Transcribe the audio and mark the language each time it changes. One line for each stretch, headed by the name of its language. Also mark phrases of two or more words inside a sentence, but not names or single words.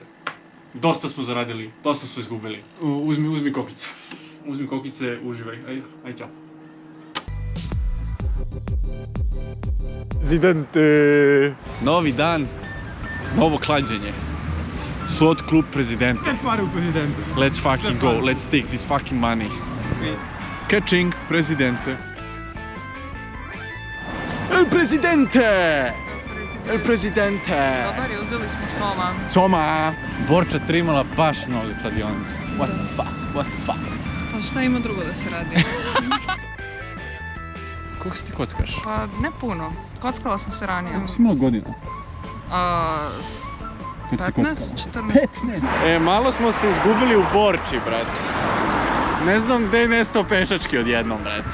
Serbian: Dosta smo zaradili, dosta smo izgubili. Uzmi kokice. Uzmi kokice, uživaj. Aj, ćao. Prezidente! Novi dan, novo klađenje. Slot klub prezidenta. Kaj pare u prezidentu?
English: Let's fucking go, let's take this fucking money.
Serbian: Catching, prezidente.
Spanish: El presidente! El presidente!
Serbian: Dobar je, uzeli smo Soma. Soma! Borča trimala baš mnogo kladionica.
English: What the fuck?
Serbian: Pa šta ima drugo da se radi? Koliko si ti kockaš? Pa ne puno. Kockala sam se ranije. Koliko si imala godina? 15, 14. Malo smo se izgubili u Borči, brate. Ne znam gdje je nestao pešački odjednom, brate.